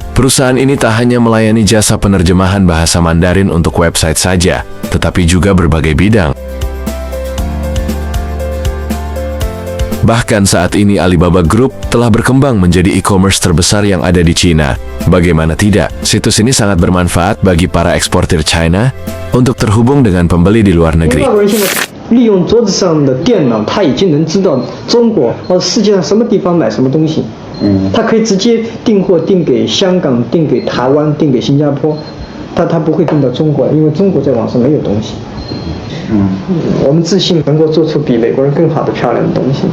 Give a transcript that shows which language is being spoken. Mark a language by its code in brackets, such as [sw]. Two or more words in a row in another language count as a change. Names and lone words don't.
[id] Perusahaan ini tak hanya melayani jasa penerjemahan bahasa Mandarin untuk website saja, tetapi juga berbagai bidang. Bahkan saat ini Alibaba Group telah berkembang menjadi e-commerce terbesar yang ada di China. Bagaimana tidak, situs ini sangat bermanfaat bagi para eksportir China untuk terhubung dengan pembeli di luar negeri. [zh] 利用桌子上的电脑，他已经能知道中国或世界上什么地方买什么东西。他可以直接订货，订给香港，订给台湾，订给新加坡。他不会订到中国，因为中国在网上没有东西。我们自信能够做出比美国人更好的漂亮的东西。